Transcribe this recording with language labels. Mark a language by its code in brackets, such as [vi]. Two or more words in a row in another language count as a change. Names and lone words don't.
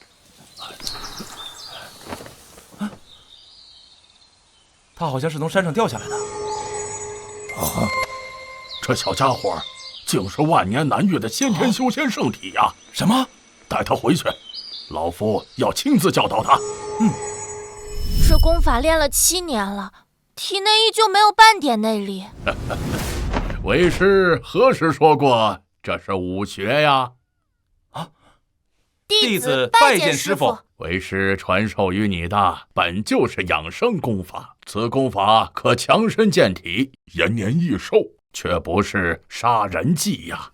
[zh] 她好像是從山上掉下來的。啊，這小家伙竟是萬年難遇的先天修仙聖體呀！什麼？帶他回去，老夫要親自教導他。這功法練了7年了，體內依舊沒有半點內力。為師何時說過這是武學呀？弟子拜見師父。為師傳授於你的本就是養生功法，此功法可強身健體、延年益壽，卻不是殺人技呀。